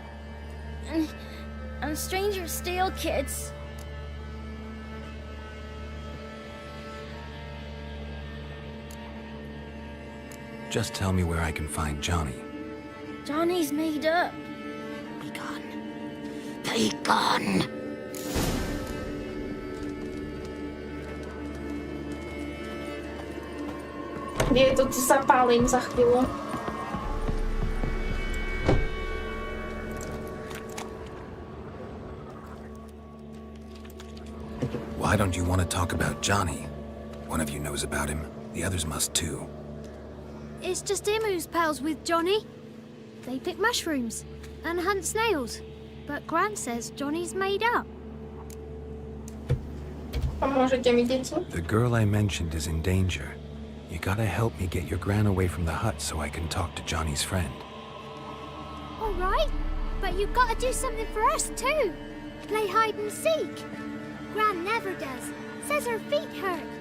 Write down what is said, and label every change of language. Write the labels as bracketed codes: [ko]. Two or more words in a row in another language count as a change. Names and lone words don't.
[en] And strangers steal kids. Just tell me where I can find Johnny. Johnny's made up. Be gone. Be gone. [cs] Je to, co zapálím za chvíli. [en] Why don't you want to talk about Johnny? One of you knows about him. The others must too. It's just him who's pals with Johnny. They pick mushrooms and hunt snails. But Gran says Johnny's made up. [cs] Pomůžete mi, děti? [en] The girl I mentioned is in danger. You gotta help me get your gran away from the hut so I can talk to Johnny's friend. All right, but you've got to do something for us too. Play hide and seek. Gran never does. Says her feet hurt.